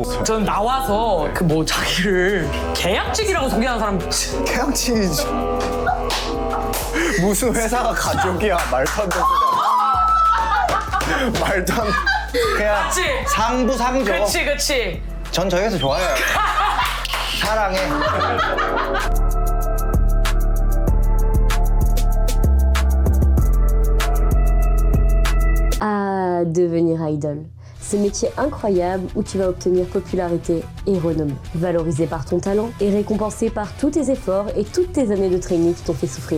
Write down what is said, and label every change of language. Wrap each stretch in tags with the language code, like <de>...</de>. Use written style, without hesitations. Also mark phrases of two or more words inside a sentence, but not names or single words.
<ko>전 나와서 그 뭐 자기를 계약직이라고 소개하는 사람 태양친이지. 무슨 회사가 가족이야. 말도 안 되는 소리야. 말도 안 돼. 그냥 그치? 상부상조. 그치 전 저희 회사 좋아해요. 사랑해.</ko> <fr>À devenir idol. Ce métier incroyable où tu vas obtenir popularité et renommée. Valorisé par ton talent et récompensé par tous tes efforts et toutes tes années de training qui t'ont fait souffrir.</fr>